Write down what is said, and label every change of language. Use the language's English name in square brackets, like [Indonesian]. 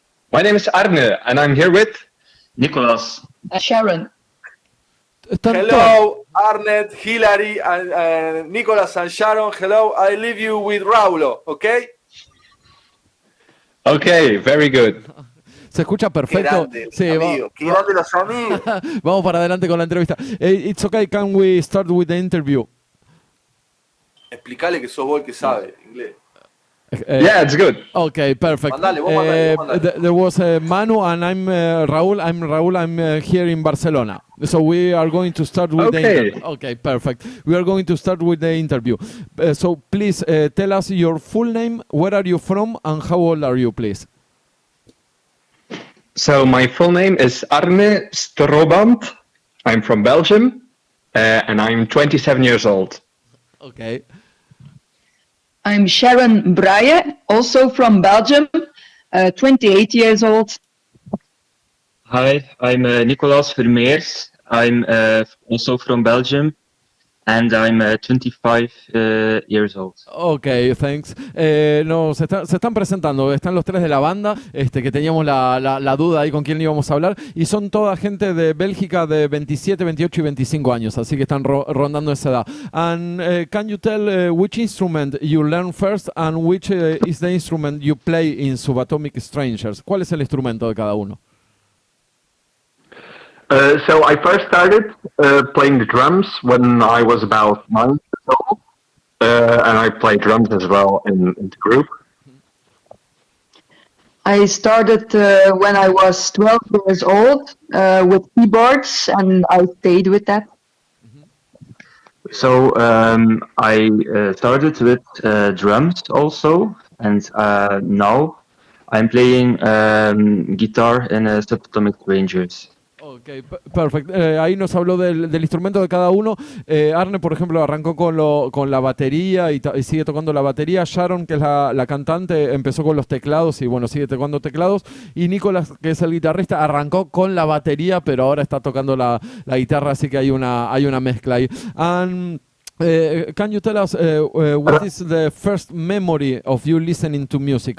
[English] My name is Arne, and I'm here with Nicolas. Sharon. Hello, Arnett, Hilary, and Nicolas and Sharon. Hello, I leave you with Raulo, okay? Okay, very good. [Spanish] Se escucha perfecto. Qué grande, qué grande los amigos. Vamos para adelante con la entrevista. [English] It's okay, can we start with the interview? [Spanish] Explicale que sos vos el que sabe inglés. [English] Yeah, it's good. Okay, perfect. [Spanish] Mandale, vos mandale. [English] There was Manu and I'm Raúl. I'm Raúl. I'm here in Barcelona. So we are going to start with the interview. Okay, perfect. We are going to start with the interview. So please tell us your full name, where are you from, and how old are you, please? So my full name is Arne Strobant. I'm from Belgium, and I'm 27 years old. Okay. I'm Sharon Braille, also from Belgium, 28 years old. Hi, I'm Nicolas Vermeers. I'm also from Belgium, and I'm 25 years old. Okay, thanks. [Spanish] No, se están presentando, están los tres de la banda, que teníamos la duda ahí con quién íbamos a hablar, y son toda gente de Bélgica de 27, 28 y 25 años, así que están rondando esa edad. [English] And can you tell which instrument you learn first and which is the instrument you play in Subatomic Strangers? [Spanish] ¿Cuál es el instrumento de cada uno? [English] So I first started playing the drums when I was about 9 years old, and I played drums as well in the group. I started when I was 12 years old with keyboards, and I stayed with that. So I started with drums also, and now I'm playing guitar in Subatomic Strangers. [Spanish] Ok, perfecto. Ahí nos habló del instrumento de cada uno. Arne, por ejemplo, arrancó con la batería y sigue tocando la batería. Sharon, que es la cantante, empezó con los teclados y bueno, sigue tocando teclados. Y Nicolas, que es el guitarrista, arrancó con la batería, pero ahora está tocando la guitarra, así que hay una mezcla ahí. [English] And can you tell us what is the first memory of you listening to music?